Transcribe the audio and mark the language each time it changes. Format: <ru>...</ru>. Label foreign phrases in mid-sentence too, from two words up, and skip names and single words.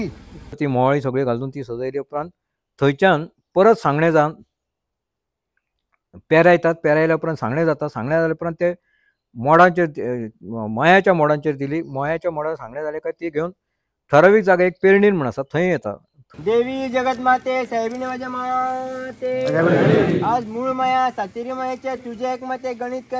<kok>ती मोहळी सगळी घालून ती सजयली उपरांत थंयच्यान परत सांगणे जावन पेरायतात. पेरायल्या उपरांत सांगणे जाता. सांगणे जाल्या उपरांत ते मोडांचेर मयाच्या मोडांचेर दिली. मयाच्या मोडार सांगणे जाले काय ती घेवन ठरावीक जागा एक पेरणीर म्हण आसा थंय येता.</kok> <mr>देवी जगत माते साहेबिने माझ्या माते आज मूळ माया सातेरी मायाचे तुझे एक मते गणित कर</mr>